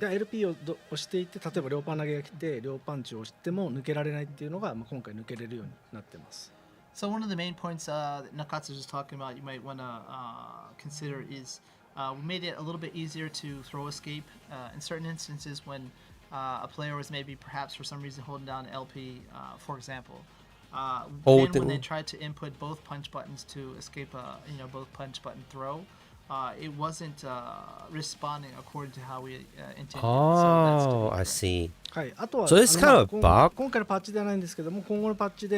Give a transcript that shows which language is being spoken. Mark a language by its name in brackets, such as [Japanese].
[Japanese] で LP を押していて、例えば両パン投げが来て両パンチを押しても抜けられないっていうのが、今回抜けれるようになってます。 [English] So one of the main points that Nakatsu was talking about, you might want to consider is we made it a little bit easier to throw escape in certain instances when a player was maybe perhaps for some reason holding down LP, for example. Then when they tried to input both punch buttons to escape both punch button throw, it wasn't responding according to how we intended. Oh, I see. [Japanese] はい、あとは [English] So it's kind of a bug. [Japanese] 今回のパッチではないんですけども、今後のパッチで、